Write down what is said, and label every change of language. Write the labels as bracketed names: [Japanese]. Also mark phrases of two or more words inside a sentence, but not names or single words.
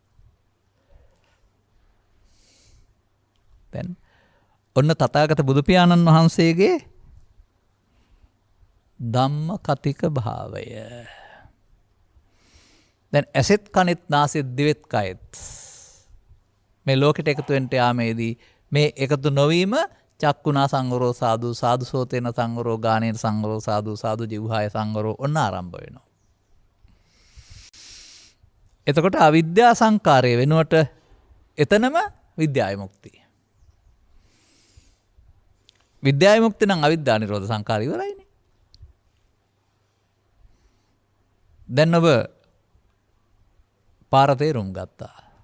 [Sinhala] දැන් ඔන්න තථාගත බුදු පියාණන් වහන්සේගේ ධම්ම කතික භාවය. දැන් ඇසෙත් කනෙත් නාසෙත් දිවෙත් කයෙත් මේ ලෝකෙට එකතු වෙන්න යාමේදී මේ එකතු නොවීම [Pali] චක්කුණා සංවරෝ සාදු, සාදු සෝතේන සංවරෝ, ගානේන සංවරෝ සාදු, සාදු ජීවහාය සංවරෝ [Sinhala] ඔන්න ආරම්භ වෙනවා. එතකොට අවිද්‍යා සංකාරය වෙනුවට එතනම විද්‍යා විමුක්තිය. විද්‍යා විමුක්තිය නම් අවිද්‍යා නිරෝධ සංකාරය ඉවරයිනේ. දැන් ඔබ පාර තේරුම් ගත්තා.